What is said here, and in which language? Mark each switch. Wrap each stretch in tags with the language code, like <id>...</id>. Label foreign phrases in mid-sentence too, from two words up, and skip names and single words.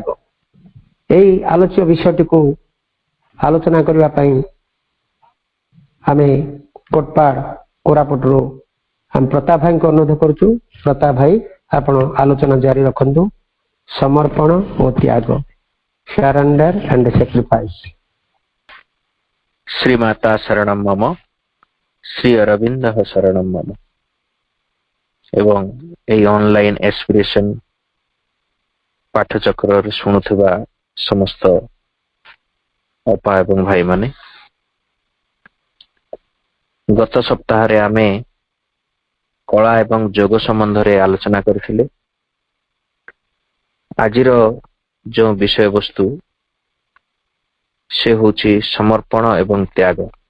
<or>ଏହି ଆଲୋଚ୍ୟ ବିଷୟଟିକୁ ଆଲୋଚନା କରିବା ପାଇଁ ଆମେ କୋଟପାଡ଼ କୋରାପୁଟରୁ ଆମେ ପ୍ରତାପ ଭାଇଙ୍କୁ ଅନୁରୋଧ କରୁଛୁ। ପ୍ରତାପ ଭାଇ, ଆପଣ ଆଲୋଚନା ଜାରି ରଖନ୍ତୁ। ସମର୍ପଣ ଓ ତ୍ୟାଗ,</or> <en>surrender and sacrifice.</en> <sa>श्रीमाता शरणं मम, श्री अरविंद शरणं मम।</sa> <or>ଏବଂ ଏହି ଅନଲାଇନ ଏସ୍ପିରେସନ ପାଠଚକ୍ର ଶୁଣୁବା ସମସ୍ତ ଅପା ଏବଂ ଭାଇ ମାନେ, ଗତ ସପ୍ତାହ ରେ ଆମେ କଳା ଏବଂ ଯୋଗ ସମ୍ବନ୍ଧ ରେ ଆଲୋଚନା କରଥିଲେ। ଆଜିର ଯୋ ବିଷୟ ବସ୍ତୁ ସେ ହୋଚି ସମର୍ପଣ ଏବଂ ତ୍ୟାଗ।</or>